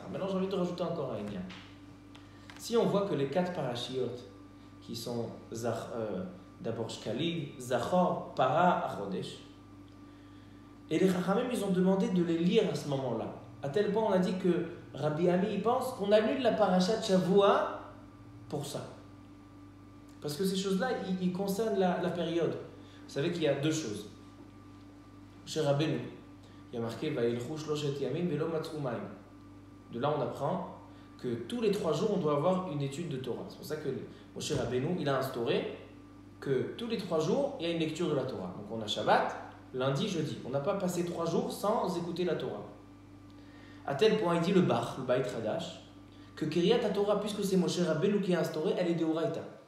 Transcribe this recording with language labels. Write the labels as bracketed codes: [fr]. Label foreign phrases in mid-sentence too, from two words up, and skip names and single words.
[fr] Maintenant, j'ai envie de rajouter encore un lien. Si on voit que les 4 parashiot qui sont d'abord Shkali, Zachor, Para, Achodesh, et les Chachamim, ils ont demandé de les lire à ce moment-là. À tel point, on a dit que Rabbi Ami, il pense qu'on annule la parasha de Shavua pour ça. Parce que ces choses-là, ils concernent la période. Vous savez qu'il y a 2 choses. Chez Rabbeinu, il y a marqué [he] וילכו שלושת ימים ולא מצאו מים. [fr] De là, on apprend que tous les 3 jours, on doit avoir une étude de Torah. C'est pour ça que Moshe Rabbeinu, il a instauré que tous les 3 jours, il y a une lecture de la Torah. Donc on a Shabbat, lundi, jeudi. On n'a pas passé 3 jours sans écouter la Torah. À tel point, il dit le Bach, le Beit Hadash, que [he] קריאת התורה, [fr] puisque c'est Moshe Rabbeinu qui a instauré, elle est de Horaïta.